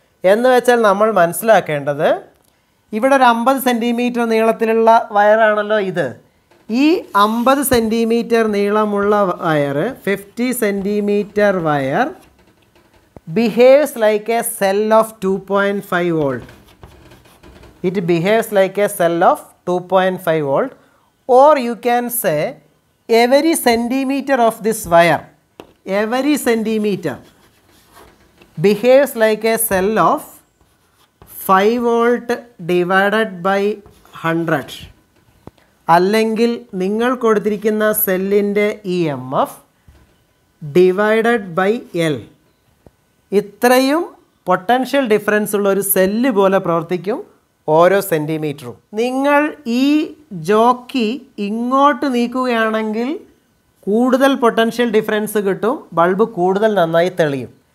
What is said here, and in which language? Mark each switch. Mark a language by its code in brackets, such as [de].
[ml] എന്ന് വെച്ചാൽ നമ്മൾ മനസ്സിലാക്കേണ്ടത്, ഇവിടെ ഒരു 50 സെൻറ്റിമീറ്റർ നീളത്തിലുള്ള വയറാണല്ലോ ഇത്. ഈ 50 സെൻറ്റിമീറ്റർ നീളമുള്ള wire, 50 centimetre wire [en] behaves like a cell of 2.5 volt. It behaves like a cell of 2.5 volt, or you can say every centimeter of this wire, every centimeter behaves like a cell of 5 volt divided by 100. [ml] അല്ലെങ്കിൽ നിങ്ങൾ കൊടുത്തിരിക്കുന്ന സെല്ലിൻ്റെ EMF divided by L. ഇത്രയും potential difference ഉള്ള ഒരു cell പോലെ പ്രവർത്തിക്കും ഓരോ സെൻറ്റിമീറ്ററും. നിങ്ങൾ ഈ ജോക്കി ഇങ്ങോട്ട് നീക്കുകയാണെങ്കിൽ കൂടുതൽ പൊട്ടൻഷ്യൽ ഡിഫറൻസ് കിട്ടും, ബൾബ് കൂടുതൽ നന്നായി തെളിയും.